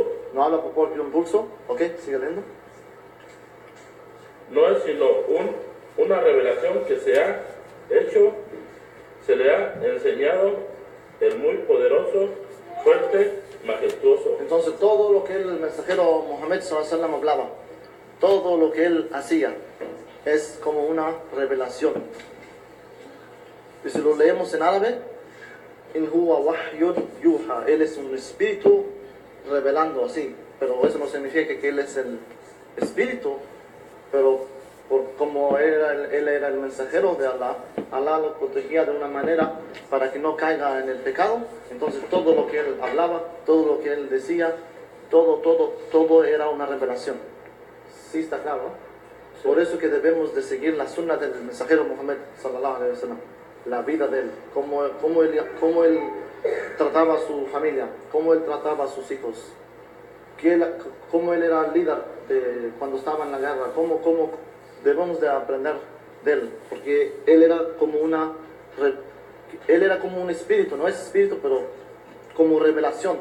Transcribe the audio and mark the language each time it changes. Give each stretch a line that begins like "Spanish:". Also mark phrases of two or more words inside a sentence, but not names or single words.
Spanish: No habla por propio impulso. Ok, sigue leyendo. No es sino una revelación que se le ha enseñado el muy poderoso, fuerte, majestuoso. Entonces todo lo que el mensajero Mohammed
Arabic: صلى الله عليه وسلم
Spanish: hablaba, todo lo que él hacía, es como una revelación. Y si lo leemos en árabe,
Arabic: إن هو وحي يوحى,
Spanish: él es un espíritu revelando así, pero eso no significa que él es el espíritu, pero como él era el mensajero de Allah, Allah lo protegía de una manera para que no caiga en el pecado. Entonces todo lo que él hablaba, todo lo que él decía, todo era una revelación. ¿Sí está claro? ¿No? Sí. Por eso que debemos de seguir la sunna del mensajero Muhammad
Arabic: صلى الله عليه وسلم,
Spanish: la vida de él, cómo él trataba a su familia, cómo él trataba a sus hijos, cómo él era el líder cuando estaba en la guerra, cómo debemos de aprender de él, porque él era como un espíritu, no es espíritu, pero como revelación.